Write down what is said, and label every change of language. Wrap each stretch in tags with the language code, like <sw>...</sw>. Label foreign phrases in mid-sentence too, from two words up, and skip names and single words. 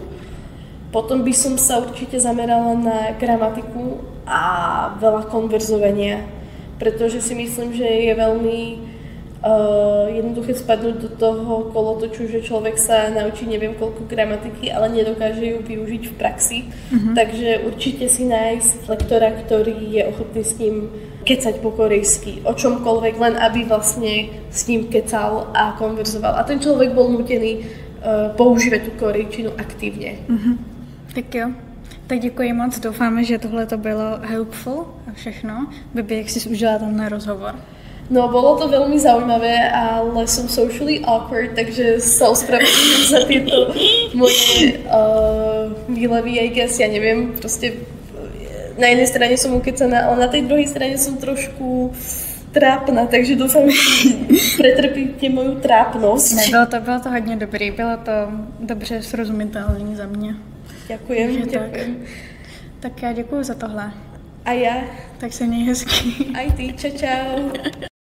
<sk>Potom by som sa určite zamerala na gramatiku a veľa konverzovania, pretože si myslím, že je veľmi jednoduché spadnúť do toho kolotoču, že človek sa naučí neviem koľko gramatiky, ale nedokáže ju využiť v praxi. Takže určite si nájsť lektora, ktorý je ochotný s ním kecať po korejsky, o čomkoľvek, len aby vlastne s ním kecal a konverzoval. A ten človek bol nútený používať tú korejčinu aktívne.</sk> <cs>Tak jo. Tak děkuji moc, doufáme, že tohle to bylo helpful a všechno. Bibi, jak jsi užila tenhle rozhovor? No,</cs> <sk>bolo to veľmi zaujímavé, ale som</sk> <en>socially awkward,</en> <sk>takže sa ospravedlňujem za tieto moje výlevy,</sk> <en>I guess,</en> <sk>ja neviem, proste na jednej strane som ukecaná, ale na tej druhej strane som trošku trápna, takže dúfam, že pretrpíte moju trápnosť.</sk> <cs>Ne, bylo to hodně dobrý, bylo to dobře srozumitelné za mě.</cs> <sk>Ďakujem.</sk> <cs>Tak já děkuju za tohle.</cs> <sk>A ja.</sk> <cs>Tak se měj hezky.</cs> <sk>Aj ty, čau.</sk>